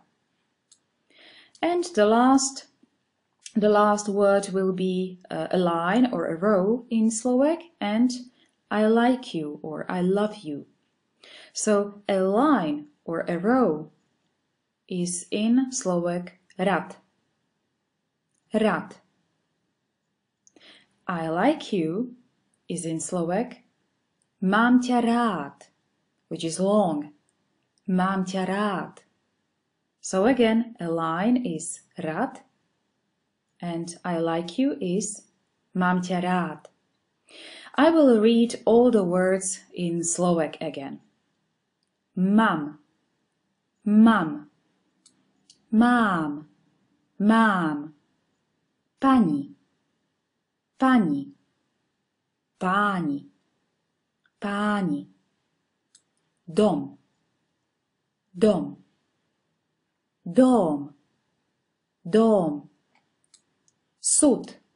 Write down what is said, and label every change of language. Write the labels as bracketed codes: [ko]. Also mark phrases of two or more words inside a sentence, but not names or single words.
[en] And the last word will be a line or a row in Slovak, and I like you or I love you. So a line or a row is in Slovak [sk] rad, rad. [en] I like you is in Slovak [sk] mám ťa rád, [en] which is long. [sk] Mám ťa rád. [en] So again, a line is rad, and I like you is [sk] mám ťa rád. [en] I will read all the words in Slovak again. [sk] Mam, mam, mám, mám, pani, pani, páni, páni, dom, dom, dom, dom, Súd.